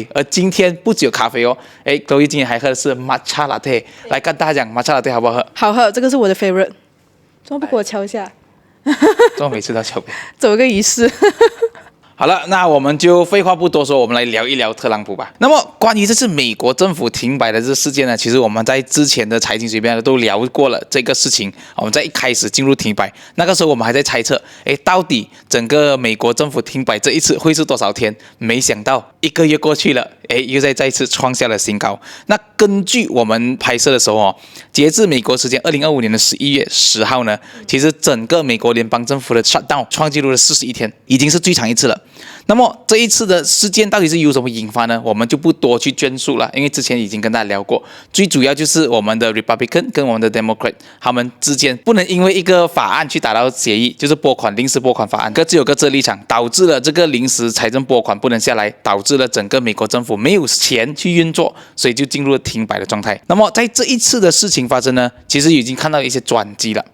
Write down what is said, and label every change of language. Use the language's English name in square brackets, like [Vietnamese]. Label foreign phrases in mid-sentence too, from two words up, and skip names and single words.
[Chinese] 而今天不只有咖啡哦，Chloe今天還喝的是 [English] Matcha Latte， [Chinese] 來跟大家講 [English] Matcha Latte [Chinese] 好不好喝？好喝，這個是我的 favorite。怎麼不給我敲一下？怎麼每次都敲？走一個儀式。好了，那我們就廢話不多說，我們來聊一聊特朗普吧。那麼關於這次美國政府停擺的這個事件呢，其實我們在之前的財經隨便都聊過了這個事情。我們在一開始進入停擺，那個時候我們還在猜測，到底整個美國政府停擺這一次會是多少天？沒想到1個月過去了，又再一次創下了新高。那根據我們拍攝的時候截至美國時間2025年的11月10號呢，其實整個美國聯邦政府的 shutdown 創紀錄了41天，已經是最長一次了。那麼這一次的事件到底是由什麼引發呢？我們就不多去赘述了，因為之前已經跟大家聊過。最主要就是我們的 Republican 跟我們的 Democrat 他們之間不能因為一個法案去達到協議，就是臨時撥款法案，各自有各自的立場，導致了這個臨時財政撥款不能下來，導致了整個美國政府沒有錢去運作，所以就進入了停擺的狀態。那麼在這一次的事情發生呢，其實已經看到一些轉機了。